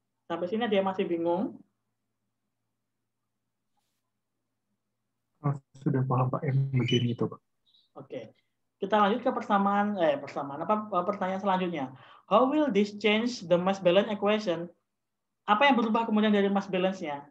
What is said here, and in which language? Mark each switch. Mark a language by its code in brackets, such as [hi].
[id] Sampai sini dia masih bingung? Oh, sudah paham Pak, yang begini itu Pak. Oke. Kita lanjut ke pertanyaan selanjutnya. [en] How will this change the mass balance equation? [id] Apa yang berubah kemudian dari mass balance-nya?